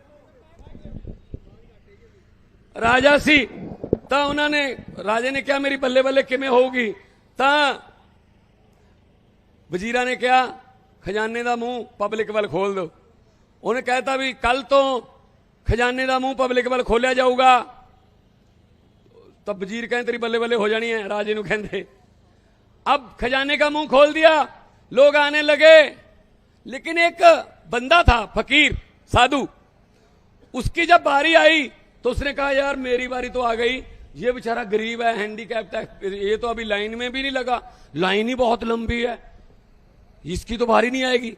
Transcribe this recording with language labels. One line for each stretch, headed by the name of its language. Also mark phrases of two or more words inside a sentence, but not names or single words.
Punjabi: ਰਾਜਾ ਸੀ ਤਾਂ ਉਹਨਾਂ ਨੇ ਰਾਜੇ ਨੇ ਕਿਹਾ ਮੇਰੀ ਬੱਲੇ ਬੱਲੇ ਕਿਵੇਂ ਹੋਊਗੀ। ਤਾਂ ਵਜ਼ੀਰਾਂ ਨੇ ਕਿਹਾ ਖਜ਼ਾਨੇ ਦਾ ਮੂੰਹ ਪਬਲਿਕ ਵੱਲ ਖੋਲ ਦਿਓ। ਉਹਨੇ ਕਹਿਤਾ ਵੀ ਕੱਲ ਤੋਂ ਖਜ਼ਾਨੇ ਦਾ ਮੂੰਹ ਪਬਲਿਕ ਵੱਲ ਖੋਲਿਆ ਜਾਊਗਾ। ਤਾਂ ਵਜ਼ੀਰ ਕਹਿੰਦੇ ਤੇਰੀ ਬੱਲੇ ਬੱਲੇ ਹੋ ਜਾਣੀ ਹੈ। राजे ਨੂੰ ਕਹਿੰਦੇ
Hindi: अब खजाने का मुंह खोल दिया, लोग आने लगे। लेकिन एक बंदा था फकीर साधु, उसकी जब बारी आई तो उसने कहा यार मेरी बारी तो आ गई, ये बेचारा गरीब है, हैंडीकैप्ड है, ये तो अभी लाइन में भी नहीं लगा, लाइन ही बहुत लंबी है, इसकी तो बारी नहीं आएगी।